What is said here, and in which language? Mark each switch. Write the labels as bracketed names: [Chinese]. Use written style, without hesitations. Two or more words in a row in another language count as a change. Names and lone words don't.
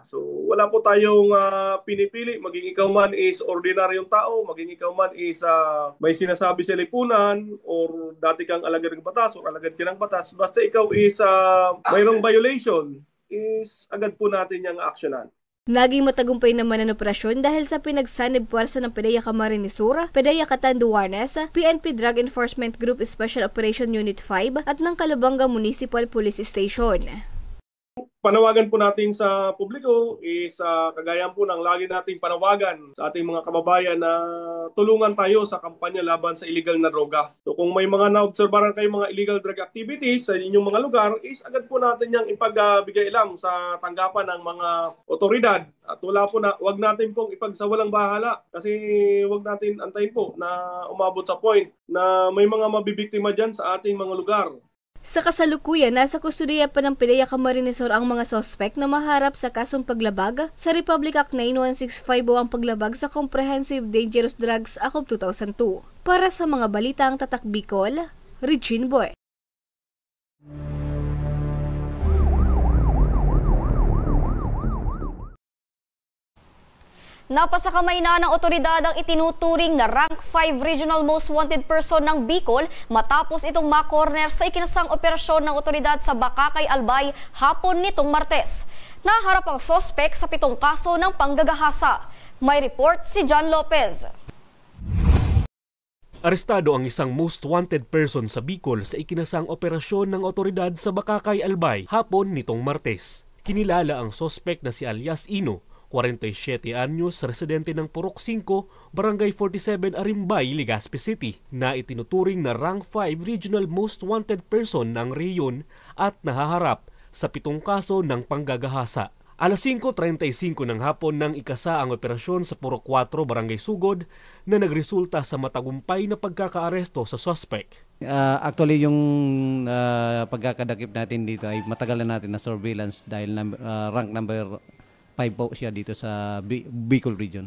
[Filipino] So wala po tayong pinipili, maging ikaw man is ordinaryong tao, maging ikaw man is may sinasabi sa lipunan or dati kang alagad ng batas o alagad ka ng batas, basta ikaw is mayroong violation, is agad po natin yung actionan. Naging matagumpay naman ang operasyon dahil sa pinagsanib puwersa ng PDEA Camarines Sur, PDEA Catanduanes, PNP Drug Enforcement Group Special Operation Unit 5 at ng Calabanga Municipal Police Station. Panawagan po natin sa publiko is kagaya po ng lagi nating panawagan sa ating mga kababayan na tulungan tayo sa kampanya laban sa illegal na droga. So kung may mga naobserbahan kayong mga [English] illegal drug activities [Filipino] sa inyong mga lugar, is agad po natin yung ipagbigay lang sa tanggapan ng mga otoridad. At wag natin pong ipagsawalang bahala kasi wag natin antayin po na umabot sa point na may mga mabibiktima dyan sa ating mga lugar. Sa kasalukuyan, nasa kustudiya pa ng PDEA Camarines Sur ang mga sospek na maharap sa kasong paglabag sa Republic Act 9165 o ang paglabag sa Comprehensive Dangerous Drugs Act of 2002. Para sa mga balitang Tatak Bicol, Regine Boy. Napasakamay na ng otoridad ang itinuturing na rank 5 [English] regional most wanted person [Filipino] ng Bicol matapos itong makorner sa ikinasang operasyon ng otoridad sa Bakakay, Albay hapon nitong Martes. Naharap ang sospek sa 7 kaso ng panggagahasa. May report si John Lopez. Arestado ang isang [English] most wanted person [Filipino] sa Bicol sa ikinasang operasyon ng otoridad sa Bakakay, Albay hapon nitong Martes. Kinilala ang sospek na si alias Ino, 47 anyos, residente ng Purok 5, Barangay 47, Arimbay, Legazpi City, na itinuturing na rank 5 [English] regional most wanted person [Filipino] ng rehiyon at nahaharap sa 7 kaso ng panggagahasa. Alas 5:35 ng hapon nang ikasa ang operasyon sa Purok 4, Barangay Sugod na nagresulta sa matagumpay na pagkakaaresto sa suspect. Actually, yung pagkakadakip natin dito ay matagal na natin na surveillance dahil [English] rank number 5 [Filipino] po siya dito sa Bicol region.